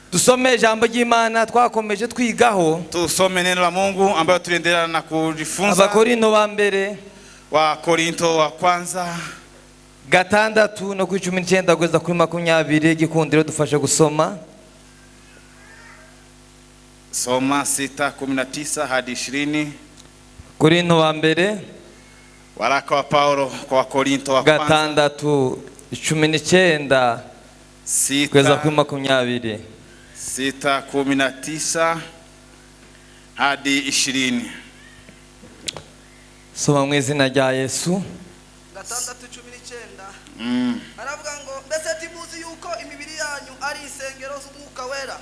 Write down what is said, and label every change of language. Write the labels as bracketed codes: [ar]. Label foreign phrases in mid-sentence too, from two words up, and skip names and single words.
[rw] Tusome jambo ry'Imana twakomeje twigaho. [sw] Tusome neno la Mungu ambayo tuliendelea na kujifunza. [rw] Abakorinto ba mbere [sw] wa Korinto wa kwanza [rw] 6 no ku 19 kugeza kuri 20 gikundiro dufashe gusoma. [sw] Soma 6:19 hadi 20. [rw] Korinto ba mbere [sw] waraka wa Paulo kwa Korinto wa kwanza [rw] 6:19 kugeza kuri 20. [sw] 6:19 hadi 20. [rw] Soma mu izina rya Yesu. 6:19 aravuga ngo mbese timuzi yuko imibiri yanyu ari isengero z'Umwuka wera.